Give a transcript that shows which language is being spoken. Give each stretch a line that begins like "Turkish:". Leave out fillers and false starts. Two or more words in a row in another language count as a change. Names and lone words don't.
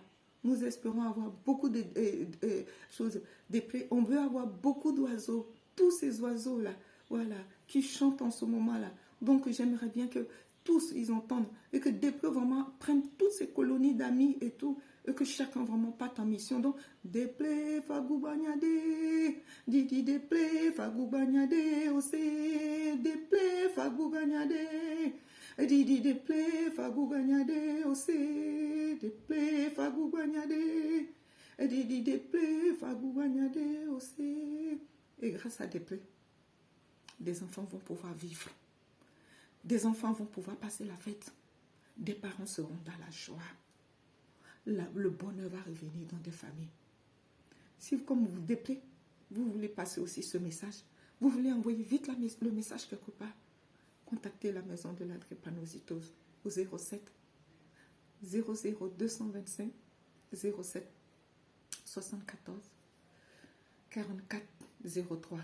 French: Nous espérons avoir beaucoup de choses, on veut avoir beaucoup d'oiseaux, tous ces oiseaux-là, voilà, qui chantent en ce moment-là. Donc, j'aimerais bien que tous, ils entendent, et que Desprez vraiment prenne toutes ces colonies d'amis et tout, et que chacun vraiment parte en mission. Donc, Desprez, Fagoubanyade, Didi Desprez, Fagoubanyade, Ose, Desprez, Fagoubanyade, Didi Desprez, Fagoubanyade, Ose, Desprez, Fagoubanyade, Didi Desprez, Fagoubanyade, Ose. Et grâce à Desprez, des enfants vont pouvoir vivre. Des enfants vont pouvoir passer la fête. Des parents seront dans la joie. Le bonheur va revenir dans des familles. Si, comme vous Desprez, vous voulez passer aussi ce message, vous voulez envoyer vite le message quelque part, contactez la maison de la drépanocytose au 07 00 225 07 74 44 03.